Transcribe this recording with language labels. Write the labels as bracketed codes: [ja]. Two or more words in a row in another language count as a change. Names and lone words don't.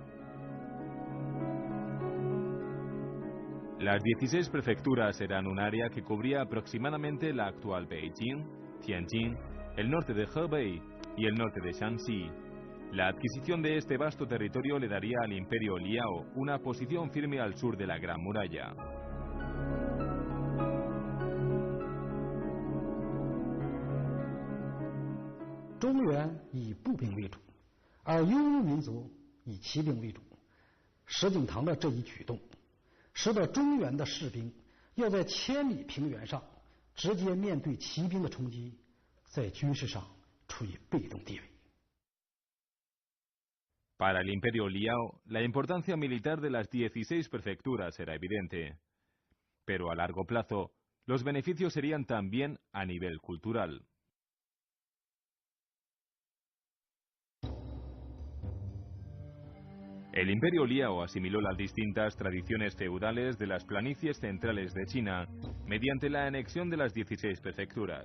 [es] Las 16 prefecturas eran un área que cubría aproximadamente la actual Beijing, Tianjin, el norte de Hebei y el norte de Shanxi. La adquisición de este vasto territorio le daría al imperio Liao una posición firme al sur de la Gran Muralla. [zh] 中原以步兵为主，而游牧民族以骑兵为主。石敬瑭的这一举动，使得中原的士兵要在千里平原上直接面对骑兵的冲击，在军事上处于被动地位。 [es] Para el imperio Liao, la importancia militar de las 16 prefecturas era evidente. Pero a largo plazo, los beneficios serían también a nivel cultural. El imperio Liao asimiló las distintas tradiciones feudales de las planicies centrales de China mediante la anexión de las 16 prefecturas.